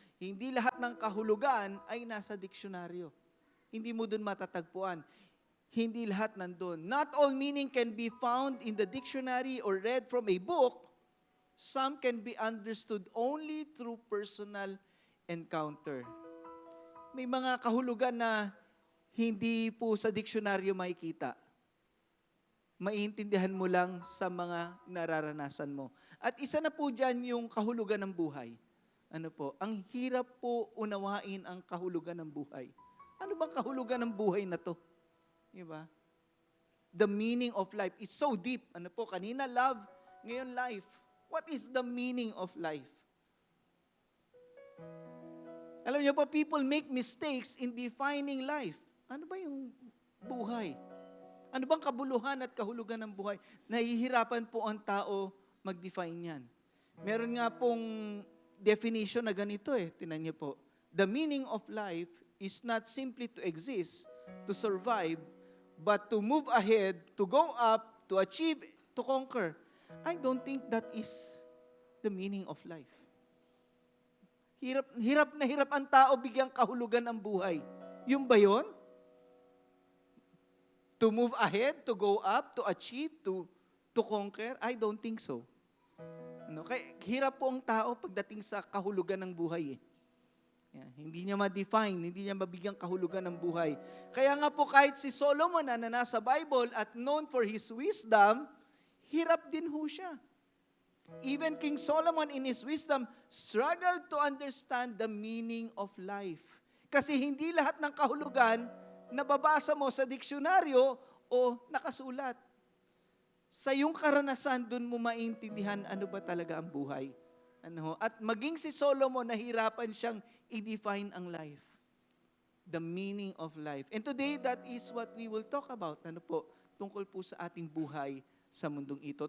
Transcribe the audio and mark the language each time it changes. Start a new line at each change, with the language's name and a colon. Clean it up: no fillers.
Filipino: Hindi lahat ng kahulugan ay nasa diksyonaryo. Hindi mo dun matatagpuan. Hindi lahat nandun.
English: Not all meaning can be found in the dictionary or read from a book. Some can be understood only through personal encounter.
Filipino: May mga kahulugan na hindi po sa diksyonaryo makikita. Maiintindihan mo lang sa mga nararanasan mo. At isa na po dyan yung kahulugan ng buhay. Ang hirap po unawain ang kahulugan ng buhay. Ano bang kahulugan ng buhay na to? Diba?
English: The meaning of life is so deep.
Filipino: Kanina love, ngayon life.
English: What is the meaning of life?
Filipino: Alam niyo po,
English: people make mistakes in defining life.
Filipino: Ano ba yung buhay? Ano bang kabuluhan at kahulugan ng buhay? Nahihirapan po ang tao mag-define yan. Meron nga pong definition na ganito eh. Tingnan niyo po.
English: The meaning of life is not simply to exist, to survive, but to move ahead, to go up, to achieve, to conquer. I don't think that is the meaning of life.
Filipino: Hirap na hirap ang tao bigyang kahulugan ng buhay. Yung ba yun?
English: To move ahead, to go up, to achieve, to conquer? I don't think so.
Filipino: Kaya hirap po ang tao pagdating sa kahulugan ng buhay. Yan, hindi niya ma-define, hindi niya mabigyang kahulugan ng buhay. Kaya nga po kahit si Solomon na nasa Bible at known for his wisdom, hirap din ho siya.
English: Even King Solomon in his wisdom struggled to understand the meaning of life.
Filipino: Kasi hindi lahat ng kahulugan nababasa mo sa diksyonaryo o nakasulat. Sa iyong karanasan, doon mo maintindihan ano ba talaga ang buhay. At maging si Solomon, nahirapan siyang i-define ang life.
English: The meaning of life. And today, that is what we will talk about.
Filipino: Tungkol po sa ating buhay sa mundong ito.